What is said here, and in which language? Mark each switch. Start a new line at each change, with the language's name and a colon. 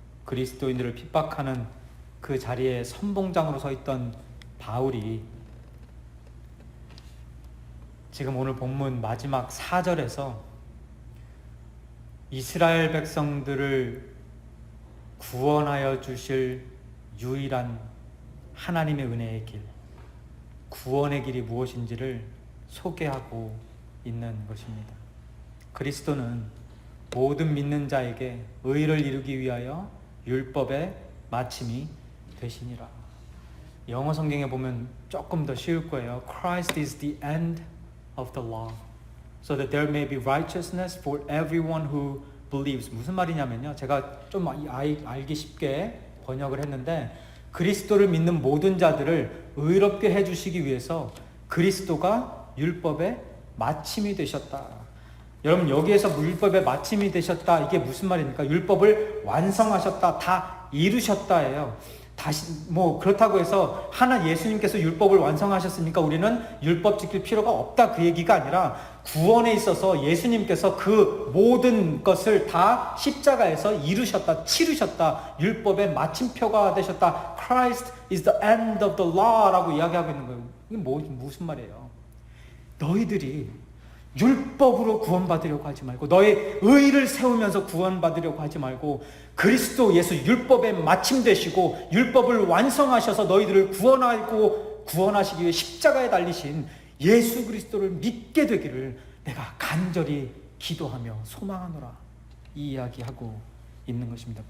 Korean: 그리스도인들을 핍박하는 그 자리에 선봉장으로 서 있던 바울이 지금 오늘 본문 마지막 4절에서 이스라엘 백성들을 구원하여 주실 유일한 하나님의 은혜의 길, 구원의 길이 무엇인지를 소개하고 있는 것입니다. 그리스도는 모든 믿는 자에게 의를 이루기 위하여 율법의 마침이 되시니라. 영어 성경에 보면 조금 더 쉬울 거예요.
English: Christ is the end of the law, so that there may be righteousness for everyone who believes.
Korean: 무슨 말이냐면요, 제가 좀 알기 쉽게 번역을 했는데, 그리스도를 믿는 모든 자들을 의롭게 해주시기 위해서 그리스도가 율법의 마침이 되셨다. 여러분, 여기에서 율법의 마침이 되셨다, 이게 무슨 말입니까? 율법을 완성하셨다, 다 이루셨다예요. 다시 그렇다고 해서 예수님께서 율법을 완성하셨으니까 우리는 율법 지킬 필요가 없다, 그 얘기가 아니라 구원에 있어서 예수님께서 그 모든 것을 다 십자가에서 이루셨다, 치르셨다, 율법의 마침표가 되셨다.
English: Christ is the end of the law
Korean: 라고 이야기하고 있는 거예요. 이게 무슨 말이에요? 너희들이 율법으로 구원받으려고 하지 말고, 너의 의를 세우면서 구원받으려고 하지 말고, 그리스도 예수 율법에 마침되시고 율법을 완성하셔서 너희들을 구원하시기 위해 십자가에 달리신 예수 그리스도를 믿게 되기를 내가 간절히 기도하며 소망하노라, 이 이야기하고 있는 것입니다.